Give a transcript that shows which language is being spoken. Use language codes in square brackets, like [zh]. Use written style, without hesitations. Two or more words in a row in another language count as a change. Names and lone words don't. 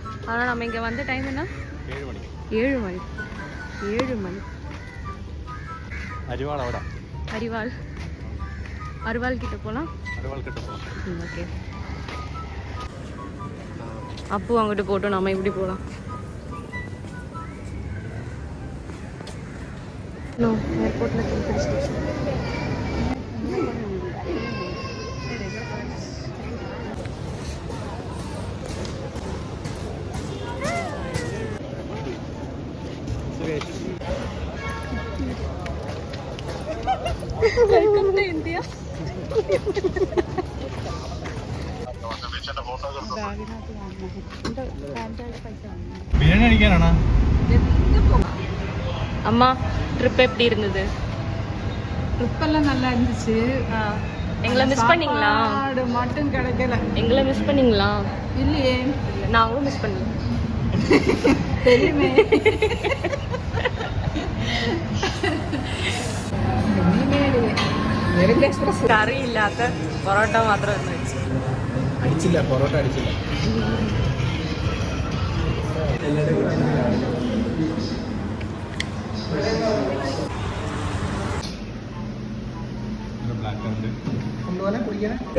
[ta] ஆனால் நம்ம இங்கே வந்த டைம் என்ன? 7 மணி. 7 மணி. [ml] അരിവാൾ അവിടെ. [ta] அரிவாள் கிட்ட போகலாம். ஓகே, அப்போ அங்கிட்டு போட்டோம், நம்ம இப்படி போகலாம். ஏர்போர்ட்டில் திருப்பதி ஸ்டேஷன். [en] Welcome to India. [ml] ബിരിയാണി അടിക്കാനാണോ? [ta] அம்மா ட்ரிப் எப்படி இருந்தது? ட்ரிப் எல்லாம் நல்லா இருந்துச்சு. எங்களை மிஸ் பண்ணீங்களா? சாப்பாடு மட்டும் கிடைக்கல. எங்களை மிஸ் பண்ணீங்களா? இல்லையே, நாங்களும் மிஸ் பண்ணல. தெரியுமே. [ml] കറി ഇല്ലാത്ത പൊറോട്ട മാത്രം എന്ന് വെച്ചു. അടിച്ചില്ല, പൊറോട്ട അടിച്ചില്ല. കൊണ്ടുപോലെ കുടിക്കണേ.